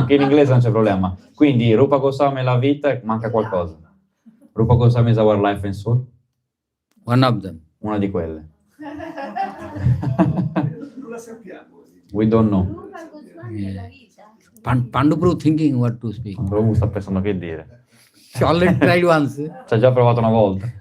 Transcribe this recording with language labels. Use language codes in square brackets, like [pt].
[it] Anche in inglese non c'è problema. Quindi Rupa Goswami è la vita e manca qualcosa. [en] Rupa Goswami is our life and soul. One of them. [it] Una di quelle. Non la sappiamo. [en] We don't know. [it] Rupa Goswami è la vita. [en] Pandupru thinking what to speak. [it] Prabhu sta pensando che dire. [en] She already tried once. [it] Ci ha già provato una volta.